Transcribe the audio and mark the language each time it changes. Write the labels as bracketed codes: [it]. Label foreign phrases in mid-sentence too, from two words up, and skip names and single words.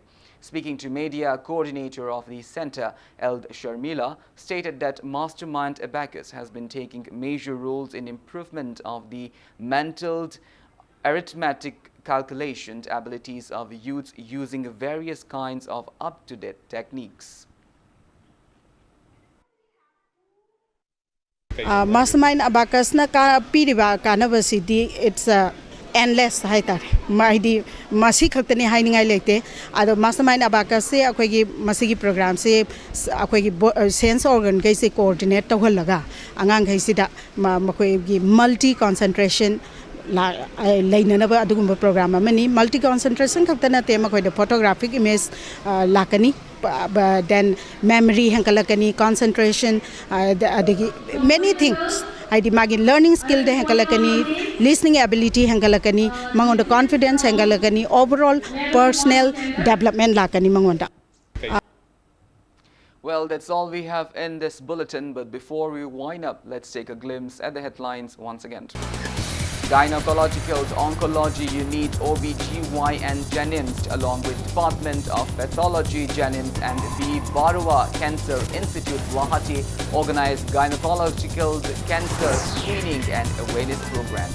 [en] Speaking to media, coordinator of the center, Eld Sharmila, stated that Mastermind Abacus has been taking major roles in improvement of the mental arithmetic calculation abilities of youths using various kinds of up-to-date techniques. [mni] Mastermind Abacus na piriba kanabasidi [en] it's endless [mni] haitare maidi masi khaktani hainingai lekte ado Mastermind Abacus se akoigi masigi program se akoigi [en] sense organ [mni] kai se coordinate tawhalaga angang kai sida makoigi [en] multi concentration [mni] lainanaba adugumba program amani [en] multi concentration [mni] khaktana te makoida [en] photographic image [mni] lakani [en] then memory [mni] hankalakani [en] concentration many things [mni] haidi magi [en] learning skill [mni] de hankalakani [en] listening ability [mni] hankalakani mangonda confidence hankalakani [en] overall personal development [mni] lakani mangonda. [en] Well, that's all we have in this bulletin, but before we wind up, let's take a glimpse at the headlines once again. Gynecological Oncology Unit OBGYN Jennings, along with Department of Pathology Jennings and the Barua Cancer Institute Guwahati, organized gynecological cancer screening and awareness program.